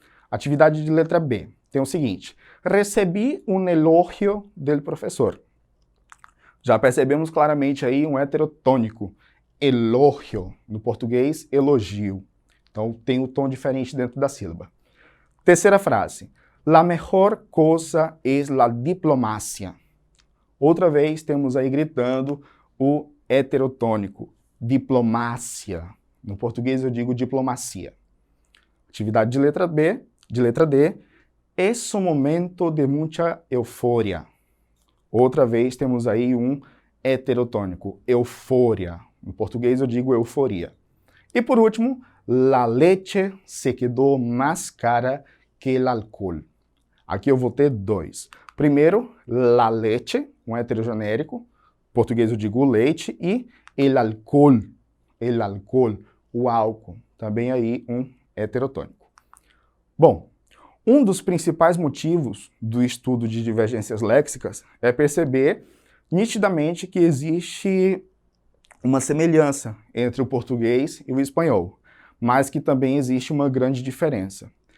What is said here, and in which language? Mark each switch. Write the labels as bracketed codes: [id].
[pt] Atividade de letra B tem o seguinte: recebi um elogio del professor. Já percebemos claramente aí um heterotônico. Elogio, no português, elogio. Então, tem um tom diferente dentro da sílaba. Terceira frase. [es] La mejor cosa es la diplomacia. [pt] Outra vez, temos aí gritando o heterotônico. Diplomácia. No português, eu digo diplomacia. Atividade de letra B, de letra D. [es] Es un momento de mucha euforia. [pt] Outra vez, temos aí um heterotônico. Eufória. No português, eu digo euforia. [es] E por último, la leche se quedó más cara que el alcohol. [pt] Aqui eu vou ter dois. Primeiro, la leche, um heterogenérico. Em português eu digo leite. E el alcohol, o álcool. Também aí um heterotônico. Bom, um dos principais motivos do estudo de divergências léxicas é perceber nitidamente que existe uma semelhança entre o português e o espanhol, mas que também existe uma grande diferença.